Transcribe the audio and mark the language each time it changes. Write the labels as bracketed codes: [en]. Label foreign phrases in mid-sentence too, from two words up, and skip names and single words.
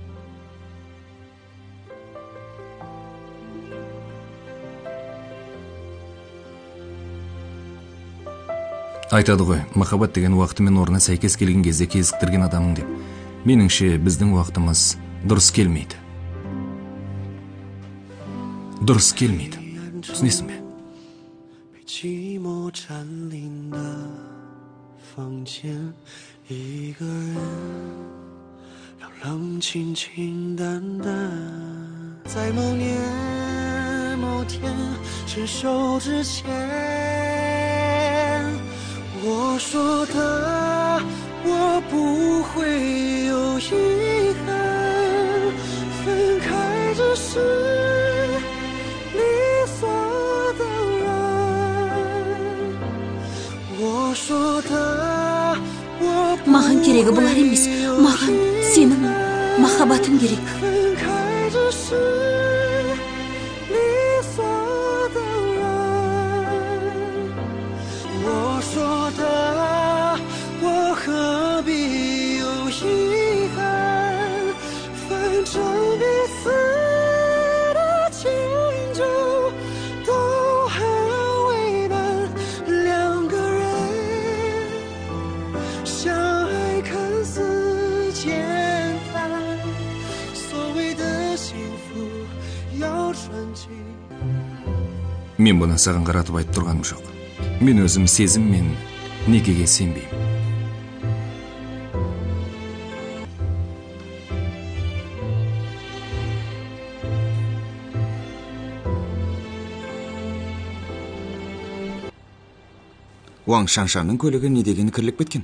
[kk] Айтады ғой, махаббат деген уақыты мен орнына сәйкес келген кезде кезіктірген адамың деп. Меніңше біздің уақытымыз дұрыс келмейді. Дұрыс келмейді. Түсінесің бе? [zh] 寂寞占领的房间，一个人让冷清清淡淡。在某年某天伸手之前，我说的我不会有遗憾，分开只是理所当然。我说的我不会 [kk] керегі бұлар емес. Маған сенің махаббатың керек. [zh] 分开只是理所当然。我说的，我何必有遗憾？反正彼此的迁就都很为难。两个人相爱看似简单，所谓的幸福要传奇。 [kk] мен бұны саған қаратып айтып тұрғаным жоқ. Мен өзім сезім мен некеге сенбеймін. Уаң Шаншанның көлігі не деген кірлік беткен?